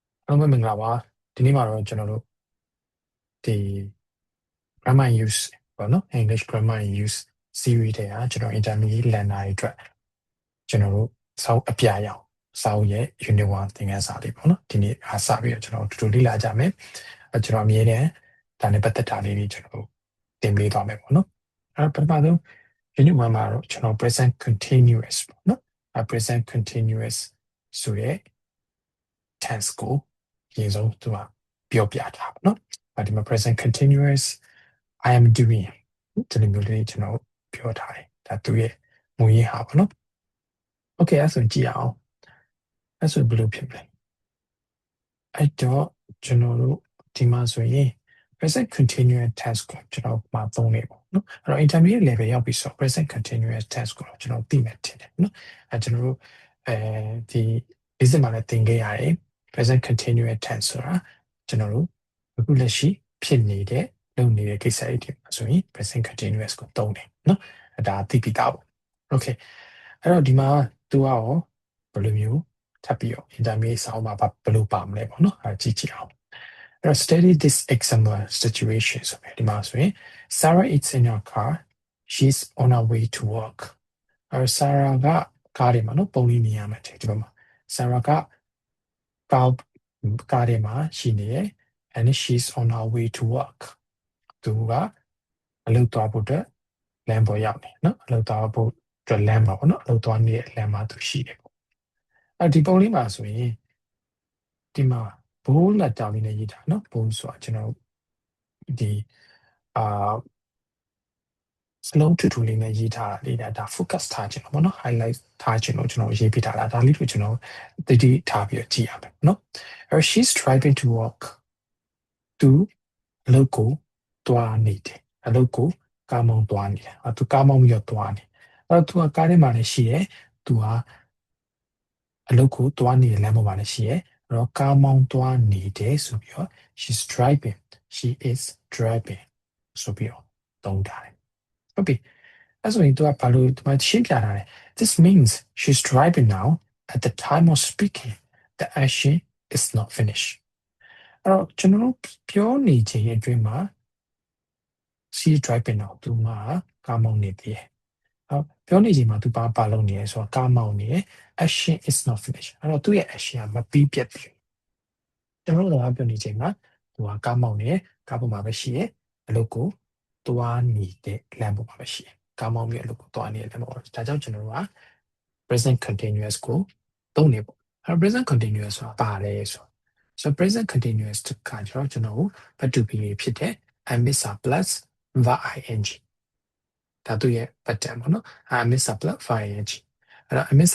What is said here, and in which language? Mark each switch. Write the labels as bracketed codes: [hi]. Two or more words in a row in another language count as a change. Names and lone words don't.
[my] အားလုံးပဲမင်္ဂလာပါဒီနေ့မှာတော့ကျွန်တော်တို့ဒီ [en] grammar use [my] ပေါ့နော် [en] English grammar use series [my] တွေကကျွန်တော် [en] intermediate learner [my] တွေအတွက်ကျွန်တော်တို့စောက်အပြရအောင်စောက်ရဲ့ unit 1သင်ခန်းစာလေးပေါ့နော်ဒီနေ့အားစပြီးတော့ကျွန်တော်တူတူလေ့လာကြမယ်ကျွန်တော်အမြဲတမ်းဒါနဲ့ပတ်သက်တာလေးတွေကျွန်တော်တင်ပေးသွားမယ်ပေါ့နော်ပထမဆုံး unit 1မှာတော့ကျွန်တော် [en] present continuous [my] ပေါ့နော်present continuous ဆိုရဲ tense ကိုအရင်ဆုံးသူကပြောပြတာပေါ့နော်ဒီမှာ [en] present continuous I am doing [my] ဒီလိုမျိုးလေးကျွန်တော်ပြောထားတယ်ဒါသူရဲ့မူရင်းဟာပေါ့နော် okay အဲ့ဆိုကြည့်အောင်အဲ့ဆိုဘယ်လိုဖြစ်မလဲအဲ့တော့ကျွန်တော်တို့ဒီမှာဆိုရင် [en] present continuous tense [my] ကိုကျွန် တော်မှာသုံးနေပေါ့နော်အဲ့တော့ [en] intermediate level [my] ရောက်ပြီဆို [en] present continuous tense [my] ကိုကျွန်တော်သိမယ်ထင်တယ်နော်အဲ့ကျွန်တော်တို့ဒီ basic မှာလည်းသင်ခဲ့ရတယ် [en] present continuous tense [my] ဆိုတာကျွန်တော်တို့အခုလက်ရှိဖြစ်နေတဲ့လုပ်နေတဲ့ ကိစ္စတွေဆိုရင် [en] present continuous [my] ကိုသုံးတယ်နော်ဒါသိပြီးသားပေါ့ okay အဲ့တော့ဒီမှာသူကရောဘယ်လိုမျိုးထပ်ပြီးတော့ intermediate ဆောင်းမှာဘယ်လို ပါမလဲပေါ့နော်ကြည့်အောင်အဲ့တော့ [en] study this example situation [my] ဆိုပြီးဒီမှာဆိုရင် [en] Sarah is in her car she's on her way to work [my] အဲ့ Sarah ကကားထဲမှာနော်ပုံလေးနေရမှာဒီဘက်မှာ Sarah ကကားထဲမှာရှိနေတယ် [en] and she's on her way to work [my] သူကအလုပ်သွားဖို့အတွက်လမ်းပေါ်ရောက်နေနော်အလုပ်သွားဖို့အတွက်လမ်းမှာပေါ့နော်အလုပ်သွားနေတဲ့လမ်းမှာသူရှိတယ်ပေါ့ဒီပုံလေးမှာဆိုရင်ဒီမှာဘိုးလက်တောင်လေးနဲ့ရေးထားနော်ဘိုးဆိုတာကျွန်တော်ဒီ စလုံးထူထူလေးနဲ့ရေးထားတာလေးဒါ focus ထားခြင်းပေါ့နော် highlight ထားခြင်းလို့ကျွန်တော်ရေးပြထားတာဒါလေးကိုကျွန်တော်တတိထားပြီးကြည့်ရမယ်နော်အဲ့ [en] she's driving to work [my] သူအလုပ်ကိုတွားနေတယ်အလုပ်ကိုကားမောင်းတွားနေတယ်သူကားမောင်းပြီးတော့တွားနေအဲ့သူကကား ထဲမှာလည်းရှိတယ်သူကအလုပ်ကိုတွားနေတဲ့လမ်းပေါ်မှာလည်းရှိတယ်အဲ့တော့ကားမောင်းတွားနေတယ်ဆိုပြီးတော့ [en] she's driving she is driving [my] ဆိုပြီးတော့သုံးထားတယ်ဟုတ်ပြီအဲ့ဆိုရင်သူကဘာလို့ဒီမှာရှင်းပြထားလဲ [en] this means she's driving now at the time of speaking the action is not finished [my] အဲ့တော့ကျွန်တော်တို့ပြောနေချိန်အတွင်းမှာ [en] she's driving now [my] သူကကားမောင်း နေတယ်ဟုတ်ပြောနေချိန်မှာသူဘာလုပ်နေလဲဆိုတော့ကားမောင်းနေတယ် [en] action is not finished [my] အဲ့တော့သူ့ရဲ့ action ကမပြီး ပြတ်ဘူးကျွန်တော်တို့ကပြောနေချိန်မှာသူကကားမောင်းနေတယ်ကားပေါ်မှာပဲရှိတယ်အလုပ်ကိုတွားနေတဲ့လမ်းပေါ်မှာပဲရှိတယ်ကားမောင်းပြီးအလုပ်ကိုတွားနေတဲ့လမ်းပေါ်ဒါကြောင့်ကျွန်တော်တို့က [en] present continuous [my] ကိုသုံးနေပေါ့အဲ့ [en] present continuous [my] ဆိုတာပါလဲဆို [en] present continuous [my] ကကျွန်တော်တို့ဘတ်တူပီဖြစ်တဲ့ [en] amisa plus verb ing [my] ဒါသူရဲ့ pattern ပေါ့နော် [en] amisa plus verb ing [my] အဲ့တော့ amisa